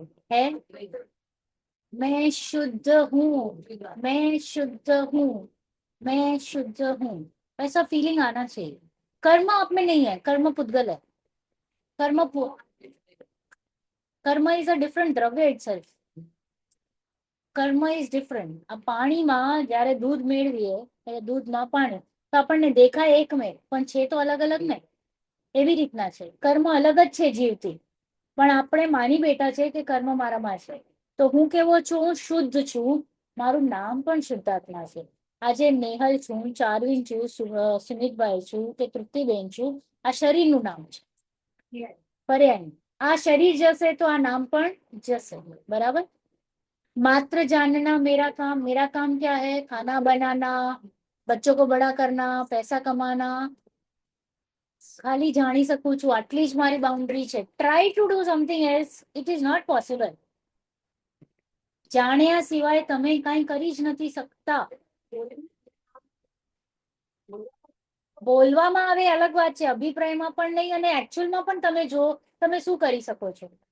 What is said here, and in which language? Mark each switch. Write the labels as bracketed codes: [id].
[hi] है मैं शुद्ध हूँ, मैं शुद्ध हूँ, मैं शुद्ध हूँ. ऐसा फीलिंग आना चाहिए. कर्म आप में नहीं है, कर्म पुद्गल है. [en] Karma karma is a different dravya itself. Karma is different. [gu] આ પાણીમાં જ્યારે દૂધ મેળવીએ, દૂધમાં પાણી, તો આપણને દેખાય એક મેં, પણ છે તો અલગ અલગ ને. એવી રીતના છે કર્મ અલગ જ છે જીવથી. પણ આપણે માની બેઠા છે કે કર્મ મારામાં છે. તો હું કેવો છું? શુદ્ધ છું. મારું નામ પણ શુદ્ધાત્મા છે. આજે નેહલ છું, ચારવીન છું, સુમિતભાઈ છું કે તૃપ્તિબેન છું, આ શરીરનું નામ છે. પર્યાય. આ શરીર જશે તો આ નામ પણ જશે. બરાબર? [hi] मात्र जानना मेरा काम क्या है? खाना बनाना, बच्चों को बड़ा करना, पैसा कमाना. [gu] ખાલી જાણી શકું છું, આટલી જ મારી બાઉન્ડ્રી છે. [en] Try to do something else, it is not possible. [gu] જાણ્યા સિવાય તમે કઈ કરી જ નથી શકતા. બોલવામાં આવે અલગ વાત છે, અભિપ્રાયમાં પણ નહીં, અને એકચ્યુઅલમાં પણ તમે જો તમે શું કરી શકો છો?